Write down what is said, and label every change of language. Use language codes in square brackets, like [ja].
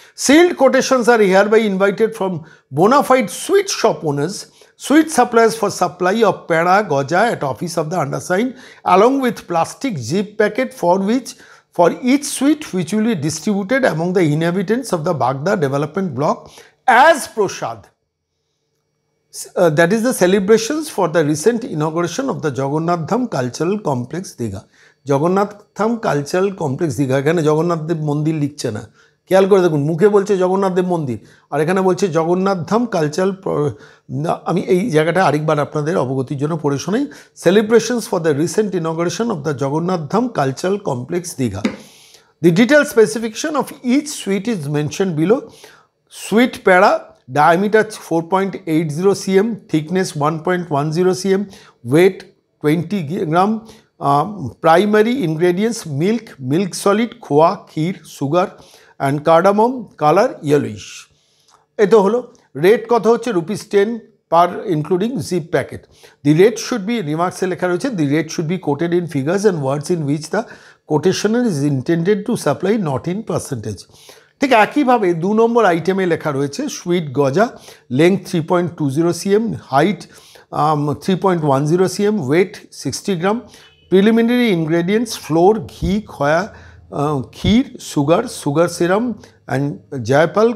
[en] Sealed quotations are hereby invited from bona fide sweet shop owners, sweet suppliers for supply of peda goja at office of the undersigned, along with plastic zip packet for each sweet which will be distributed among the inhabitants of the Bagda development block as prasad. That is the celebrations for the recent inauguration of the Jagannath Dham Cultural Complex Digha. [bn] Jagannath Dham Cultural Complex Digha, এখানে জগন্নাথ দেব মন্দির লিখছে না, খেয়াল করে দেখুন। মুখে বলছে জগন্নাথ দেব মন্দির, আর এখানে বলছে জগন্নাথ ধাম কালচারাল। আমি এই জায়গাটা আরেকবার আপনাদের অবগতির জন্য পড়ে শোনাই। [en] Celebrations for the recent inauguration of the Jagannath Dham cultural complex Digha. The detail specification of each sweet is mention below. Sweet peda, diameter 4.80 cm, thickness 1.10 cm, weight 20 gram. Primary ingredients: milk solid, khoa, kheer, sugar and cardamom. Color yellowish. [bn] এটা হলো rate. কত হচ্ছে? [en] ₹10 per including zip packet. The rate should be, remarks [bn] লেখা রয়েছে, [en] the rate should be quoted in figures and words in which the quotation is intended to supply, not in percentage. [bn] ঠিক একইভাবে 2 নম্বর আইটেমে লেখা রয়েছে সুইট গজা, length 3.20 cm, height 3.10 cm, wait 60 গ্রাম। [en] Preliminary ingredients: flour, ghee, khoa, kheer, sugar syrup and jaiphal.